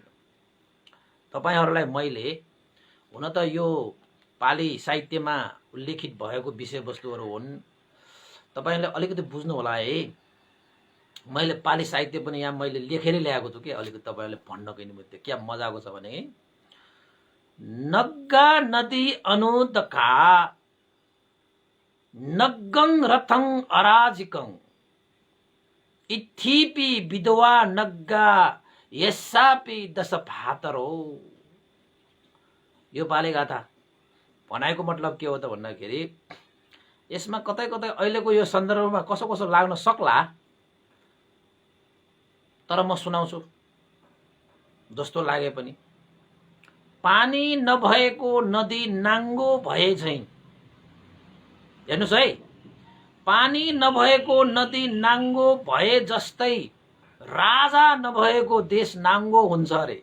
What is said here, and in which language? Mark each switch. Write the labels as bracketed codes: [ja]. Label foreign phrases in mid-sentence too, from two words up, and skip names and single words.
[ne] तपाईहरूलाई मैले हुन त यो पाली साहित्यमा उल्लेखित भएको विषयवस्तुहरू हुन्, तपाईले अलिकति बुझ्नु होला है। मैले पाली साहित्य पनि यहाँ मैले लेखेरै ल्याएको छु कि अलिकति तपाईहरुले भन्नको निमित्त क्या मजाको छ भने [pi] नग्गा नदी अनुदका नग्गं रथं अराजिकं इत्थिपि विधवा नग्गा यस्सापि दश भातरो। [ne] यो पाली गाथा भनाइको मतलब के हो त भन्दाखेरि यसमा कतै कतै अहिलेको यो सन्दर्भमा कसो कसो लाग्न सक्ला, तर म सुनाउँछु जस्तो लागे पनि। पानी नभएको नदी नाङ्गो भए झैं, हेर्नुस् है, पानी नभएको नदी नाङ्गो भए जस्तै राजा नभएको देश नाङ्गो हुन्छ अरे।